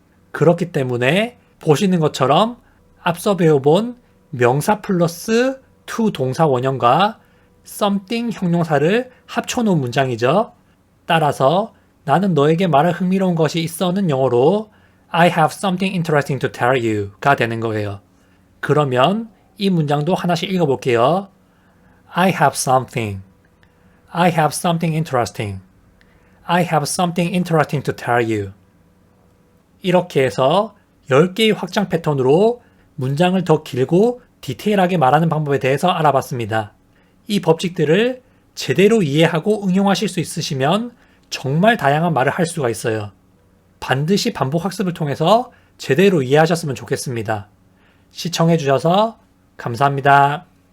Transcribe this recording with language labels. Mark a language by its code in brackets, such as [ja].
[ko] 그렇기 때문에 보시는 것처럼 앞서 배워본 명사 플러스 to 동사 원형과 something 형용사를 합쳐놓은 문장이죠. 따라서 나는 너에게 말할 흥미로운 것이 있어는 영어로 [en] I have something interesting to tell you [ko] 가 되는 거예요. 그러면 이 문장도 하나씩 읽어볼게요. [en] I have something. I have something interesting. I have something interesting to tell you. [ko] 이렇게 해서 10개의 확장 패턴으로 문장을 더 길고 디테일하게 말하는 방법에 대해서 알아봤습니다. 이 법칙들을 제대로 이해하고 응용하실 수 있으시면 정말 다양한 말을 할 수가 있어요. 반드시 반복 학습을 통해서 제대로 이해하셨으면 좋겠습니다. 시청해주셔서 감사합니다.